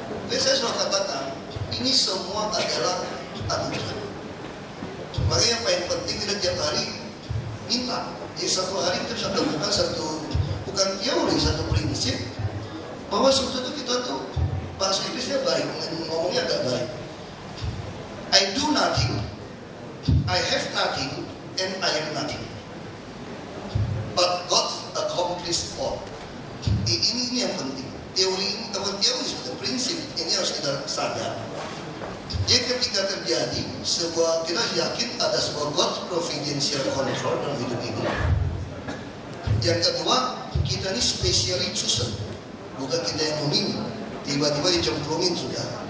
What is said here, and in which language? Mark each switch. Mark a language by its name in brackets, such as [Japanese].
[Indonesian] Jadi saya sudah katakan, ini semua adalah anugerah. Makanya yang paling penting kita tiap hari minta. Jadi satu hari kita bisa temukan bukan teori, satu prinsip bahwa sebetulnya kita tuh bahasa Inggrisnya baik, ngomongnya agak baik. [English] I do nothing, I have nothing, and I am nothing. But God accomplished all. [Indonesian] Ini yang penting. Teori ini, teori sudah prinsip ini harus kita sadar. Jadi ketika terjadi kita yakin ada sebuah [English] God providential control [Indonesian] dalam hidup ini. Yang kedua, kita ini [English] specially chosen, [Indonesian] bukan kita yang memilih, tiba-tiba dicemplungin sudah.